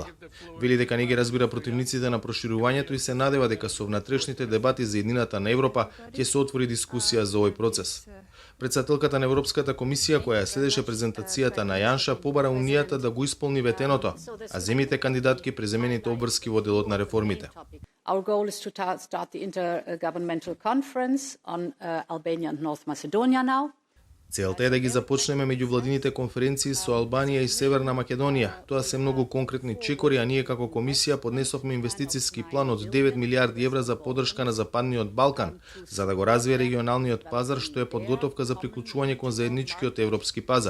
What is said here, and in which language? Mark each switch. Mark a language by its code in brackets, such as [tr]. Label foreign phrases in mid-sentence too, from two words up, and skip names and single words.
[mk] Вели дека не ги разбира противниците на проширувањето и се надева дека со внатрешните дебати за еднината на Европа ќе се отвори дискусија за овој процес. Председателката на Европската комисија, која следеше презентацијата на Јанша, побара Унијата да го исполни ветеното, а земјите кандидатки преземените обврски во делот на реформите. [en] Our goal is to start the intergovernmental conference on Albania and North Macedonia now. [mk] Целта е да ги започнеме меѓувладините конференции со Албанија и Северна Македонија. Тоа се многу конкретни чекори, а ние како комисија поднесовме инвестициски план од 9 милиарди евра за поддршка на Западниот Балкан, за да го развие регионалниот пазар, што е подготовка за приклучување кон заедничкиот европски пазар.